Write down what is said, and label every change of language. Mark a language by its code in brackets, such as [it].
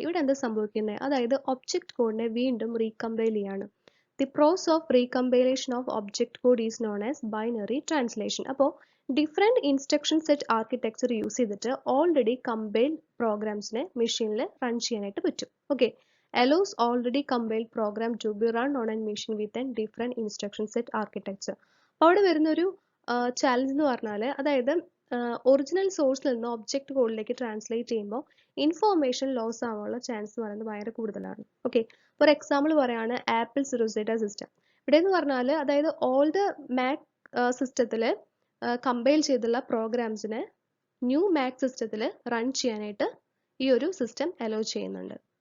[ml] ഇവിടെ എന്താ സംഭവിക്കുന്നത്, അതായത് ഒബ്ജക്റ്റ് കോഡിനെ വീണ്ടും റീകമ്പൈൽ ചെയ്യാണ്. [en] The process of recompilation of object code is known as binary translation. [ml] അപ്പോൾ different instruction set architecture use ചെയ്തിട്ട് ഓൾറെഡി കമ്പൈൽഡ് പ്രോഗ്രാംസിനെ മെഷീനിൽ റൺ ചെയ്യാനായിട്ട് പറ്റും. [en] Okay, allows already compiled program to be run on a machine with a different instruction set architecture. [ml] അവിടെ വരുന്നൊരു challenge എന്ന് പറഞ്ഞാൽ, അതായത് ഒറിജിനൽ സോഴ്സിൽ നിന്ന് ഒബ്ജക്റ്റ് കോഡിലേക്ക് ട്രാൻസ്ലേറ്റ് ചെയ്യുമ്പോൾ ഇൻഫോർമേഷൻ ലോസ് ആവാനുള്ള ചാൻസ് എന്ന് പറയുന്നത് ഭയങ്കര കൂടുതലാണ്. ഓക്കെ, ഫോർ എക്സാമ്പിൾ പറയുകയാണ് ആപ്പിൾസ് റൊസേറ്റ സിസ്റ്റം. ഇവിടെ എന്ന് പറഞ്ഞാൽ അതായത് ഓൾഡ് മാക് സിസ്റ്റത്തിൽ കമ്പൈൽ ചെയ്തുള്ള പ്രോഗ്രാംസിനെ ന്യൂ മാക് സിസ്റ്റത്തിൽ റൺ ചെയ്യാനായിട്ട് ഈ ഒരു സിസ്റ്റം അലോ ചെയ്യുന്നുണ്ട്.